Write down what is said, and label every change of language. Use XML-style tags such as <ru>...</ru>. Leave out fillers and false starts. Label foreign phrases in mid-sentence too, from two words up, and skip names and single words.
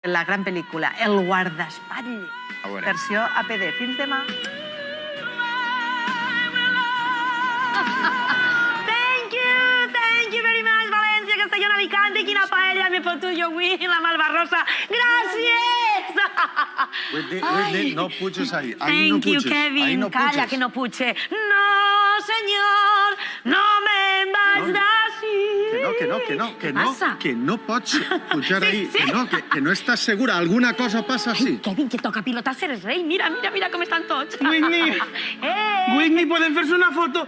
<ca>La gran pel·lícula El guardaespatll, versió APD. Fins demà.</ca> <en>Thank you very much, València, Castellón, Alicante.</en> <ca>Quina paella m'he fotut jo avui, la Malvarrosa. Gràcies! Whitney, no puges ahí.</ca> <en>Thank you, Kevin.</en> <ca>Calla, que no puche. No, senyor, no me'n vaig d'ací. Que no pots pujar ahí. Que no estàs segura. Alguna cosa passa així. Kevin, que toca pilotar ser el rei. Mira com estan tots. Whitney, Whitney, podem fer-se una foto?</ca>